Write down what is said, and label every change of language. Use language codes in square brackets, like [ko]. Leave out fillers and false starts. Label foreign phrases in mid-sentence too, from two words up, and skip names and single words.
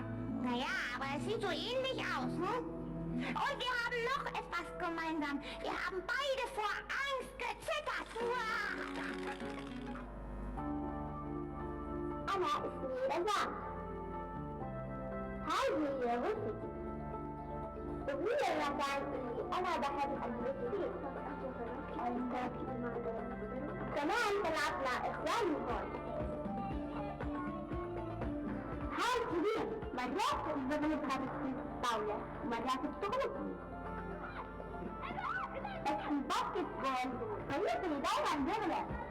[de] Naja, aber es sieht so ähnlich aus, hm? Und wir haben noch etwas gemeinsam. Wir haben beide vor Angst gezittert. Anna ist nie da. Hi, wir wissen. Wir wollen ja gar nicht. [ar] أنا بحب البسكوت. كمان بلعب مع إخواني هون. هاي كبير، مرات بغلبها بالطاولة ومرات بتغلبني. بس الباسكت بول فريقي دايما بيغلب.